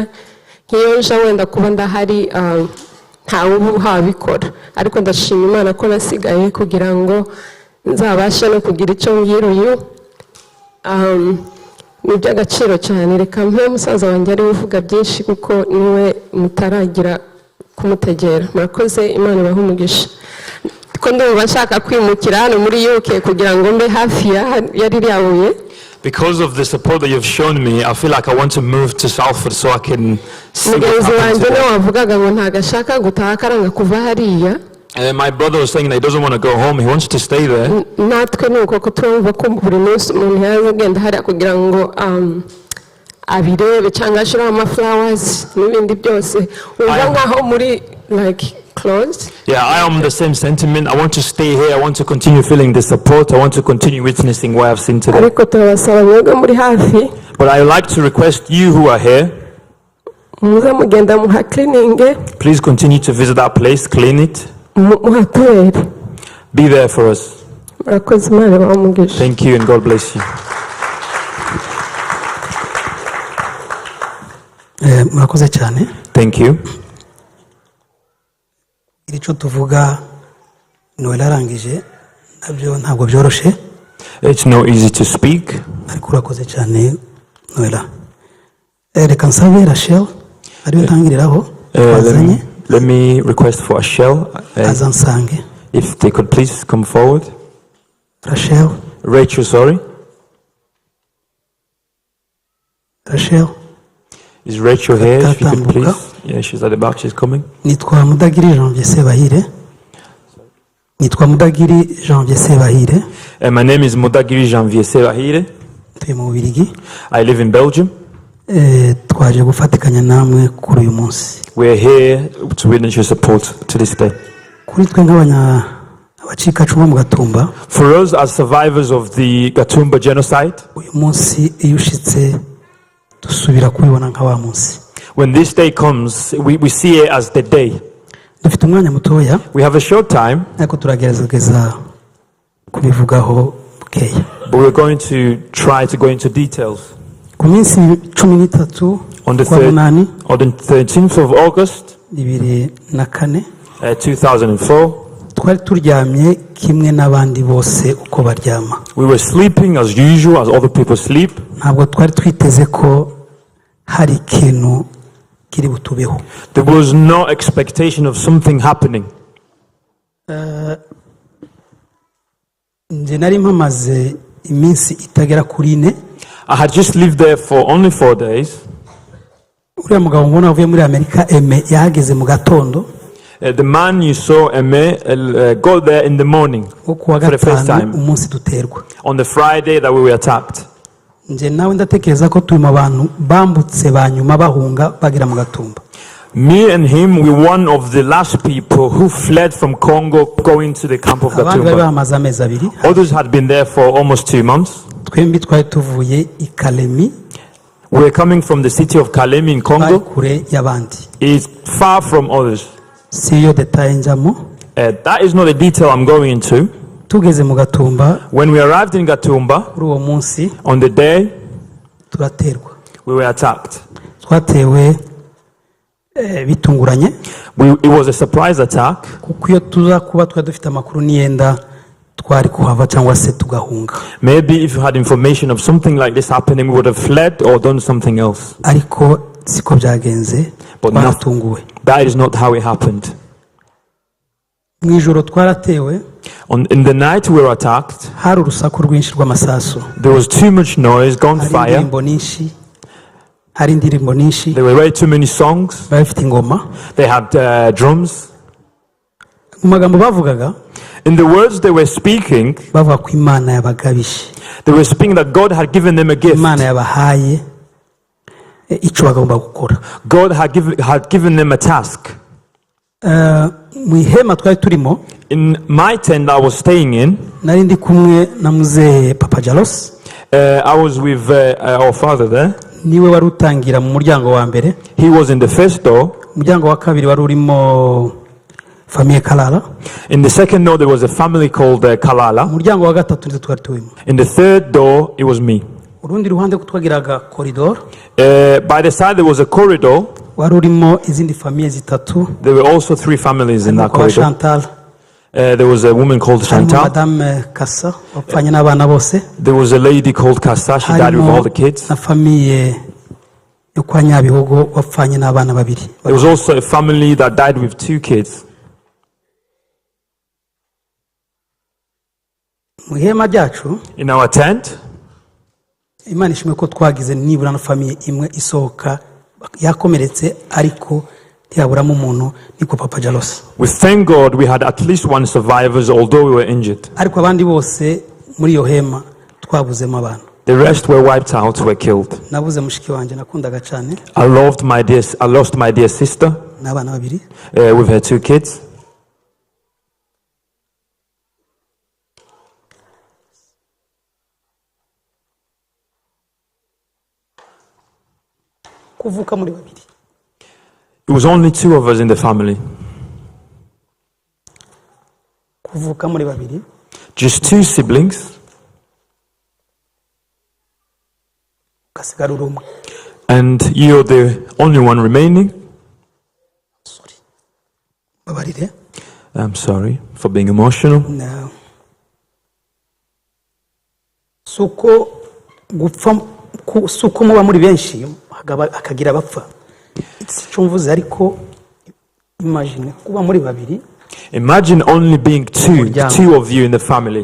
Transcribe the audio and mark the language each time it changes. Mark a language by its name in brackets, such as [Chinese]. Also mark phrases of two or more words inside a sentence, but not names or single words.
[Kinyarwanda] Nk'iyo nje wenda kuba ndahari ntawe uhabikora ariko ndashima Imana ko nasigaye kugira ngo nzabashe no kugira icyo mbwira uyu ni iby'agaciro cyane. Reka mpe musaza wanjye ari uvuga byinshi kuko niwe mutaragira kumutegera. Murakoze, Imana ibahe umugisha. Ko ndumva nshaka kwimukira hano muri UK kugira ngo mbe hafi ya ririya buye. [English] Because of the support that you've shown me, I feel like I want to move to Salford so I can see what happens today. My brother was saying that he doesn't want to go home, he wants to stay there. [Kinyarwanda] Abirebe cyangwa ashira amaflowers n'ibindi byose uba nkaho muri [English] like closed. Yeah, I am the same sentiment. I want to stay here. I want to continue feeling the support. I want to continue witnessing what I've seen today. [Kinyarwanda] Ariko turabasaba mwebwe muri hafi. [English] But I would like to request you who are here, [Kinyarwanda] muza mugenda muha cleaning. [English] Please continue to visit that place, clean it. [Kinyarwanda] Muhatubere. [English] Be there for us. [Kinyarwanda] Murakoze, Imana ibahe umugisha. [English] Thank you and God bless you. [Kinyarwanda] Murakoze cyane. [English] Thank you. [Kinyarwanda] Icyo tuvuga Noel arangije nabyo ntabwo byoroshe. [English] It's not easy to speak. [Kinyarwanda] Ariko urakoze cyane Noel. Reka nsabe Rachel ariyo ntangiriraho bazanye. [English] Let me request for Rachel. [Kinyarwanda] Azansange. [English] If they could please come forward. Rachel, sorry. Rachel. Is Rachel here? If you could please. Yeah, she's at the back. She's coming. [Kinyarwanda] Nitwa Mudagiri Janvier Sebahire. [English] My name is Mudagiri Janvier Sebahire. I live in Belgium. [Kinyarwanda] Twaje gufatikanya namwe kuri uyu munsi. [English] We are here to witness your support to this day. [Kinyarwanda] Kuri twe nk'abacikacumu mu Gatumba. [English] For us as survivors of the Gatumba genocide. [Kinyarwanda] Uyu munsi iyo ushitse dusubira kubibona nka wa munsi. [English] When this day comes, we see it as the day. [Kinyarwanda] Dufite umwanya mutoya. [English] We have a short time. [Kinyarwanda] Ariko turagerageza kubivugaho bukeya. [English] But we're going to try to go into details. [Kinyarwanda] Ku minsi 13 [English] on the 13th of August 2004, [Kinyarwanda] twari turyamye kimwe n'abandi bose uko baryama. [English] We were sleeping as usual, as other people sleep. [Kinyarwanda] Ntabwo twari twiteze ko hari ikintu kiri butubeho. [English] There was no expectation of something happening. [Kinyarwanda] Nje nari mpamaze iminsi itagera kuri 4. [English] I had just lived there for only 4 days. [Kinyarwanda] Uriya mugabo mbona avuye muri Amerika yahageze mu gatondo. [English] The man you saw go there in the morning for the first time. [Kinyarwanda] Umunsi duterwa. [English] On the Friday that we were attacked. [Kinyarwanda] Nje nawe ndatekereza ko tuma abantu bambutse banyuma bahunga bagira mu Gatumba. [English] Me and him, we were one of the last people who fled from Congo going to the camp of Gatumba. Others had been there for almost 2 months. We were coming from the city of Kalemi in Congo. It's far from others. That is not a detail I'm going into. [Kinyarwanda] tugeze mu Gatumba [English] When we arrived in Gatumba, [Kinyarwanda] kuri uwo munsi [English] on the day, [Kinyarwanda] turaterwa [English] we were attacked. [Kinyarwanda] twatewe bitunguranye [English] It was a surprise attack. [Kinyarwanda] kuko iyo tuza kuba twari dufite amakuru n'iyenda twari kuhava cyangwa se tugahunga. [English] Maybe if you had information of something like this happening, we would have fled or done something else. [Kinyarwanda] ariko siko byagenze [English] But [Kinyarwanda] twaratunguwe. [English] that is not how it happened. [Kinyarwanda] mu ijoro twaratewe [English] In the night we were attacked. [Kinyarwanda] hari urusaku rwinshi rw'amasasu [English] There was too much noise, gunfire. [Kinyarwanda] hari indirimbo nyinshi [English] There were way too many songs. [Kinyarwanda] bari bafite ingoma. [English] They had drums. [Kinyarwanda] mu magambo bavugaga [English] In the words they were speaking, [Kinyarwanda] bavuga ko Imana yabagabije, [English] they were speaking that God had given them a gift. [Kinyarwanda] Imana yabahaye icyo bagomba gukora. [English] God had given them a task. [Kinyarwanda] mu ihema twari turimo, [English] In my tent I was staying in, [Kinyarwanda] nari ndi kumwe na muzehe Papa Jalos. [English] I was with our father there. [Kinyarwanda] niwe wari utangira mu muryango wa mbere. [English] He was in the first door. [Kinyarwanda] umuryango wa kabiri wari urimo famiye Kalala. [English] In the second door there was a family called Kalala. [Kinyarwanda] umuryango wa gatatu nzi twari tuwimo. [English] In the third door it was me. [Kinyarwanda] urundi ruhande ko twagiraga koridor, [English] By the side there was a corridor. [Kinyarwanda] wari urimo izindi famiye zitatu. [English] There were also 3 families in that [Kinyarwanda] kwa [English] corridor. [Kinyarwanda] Chantal, [English] There was a woman called [Kinyarwanda] harimo [English] Chantal. [Kinyarwanda] Madame Kassa wapfanye n'abana bose. [English] There was a lady called Kassa. She died with all the kids. [Kinyarwanda] na famiye yo kwa Nyabihogo wapfanye n'abana babiri. [English] There was also a family that died with 2 kids. [Kinyarwanda] mu ihema ryacu [English] In our tent, [Kinyarwanda] Imana ishimwe ko twagize nibura na famiye imwe isohoka yakomeretse ariko ntiyaburamo umuntu, niko Papa Jalos. [English] we thank God we had at least 1 survivors, although we were injured. [Kinyarwanda] ariko abandi bose muri iyo hema twabuzemo abantu. [English] The rest were wiped out, were killed. [Kinyarwanda] nabuze mushiki wanjye nakundaga cyane [English] I lost my dear sister [Kinyarwanda] n'abana babiri. [English] with her 2 kids. [Kinyarwanda] kuvuka muri babiri. [English] It was only 2 of us in the family. [Kinyarwanda] kuvuka muri babiri [English] Just 2 siblings. [Kinyarwanda] ugasigara uri umwe. [English] And you're the only one remaining. [Kinyarwanda] babarire. [English] I'm sorry for being emotional. No. [Kinyarwanda] suko gupfa suko muba muri benshi akagira abapfa. icyo mvuze ariko imagine kuba muri babiri. [English] Imagine only being 2 of you in the family.